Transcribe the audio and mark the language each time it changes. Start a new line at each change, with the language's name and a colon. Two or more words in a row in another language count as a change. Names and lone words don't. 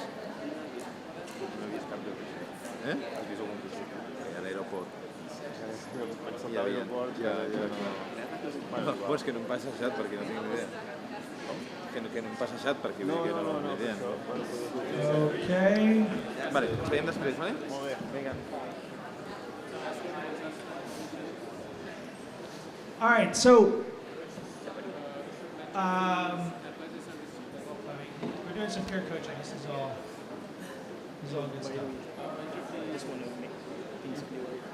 Catalan: No he vist cap de caixer. Has vist algun caixer? A l'aeroport. Pensat a l'aeroport... No, és que no em passa passat perquè no tinc ni idea. Que no em passa passat perquè vull dir que no tinc ni idea. Okay. Vale, ens veiem després, vale? Molt bé. Vinga.
English: All right, so we're doing some peer coaching. This is all good stuff. Just want to make things clear.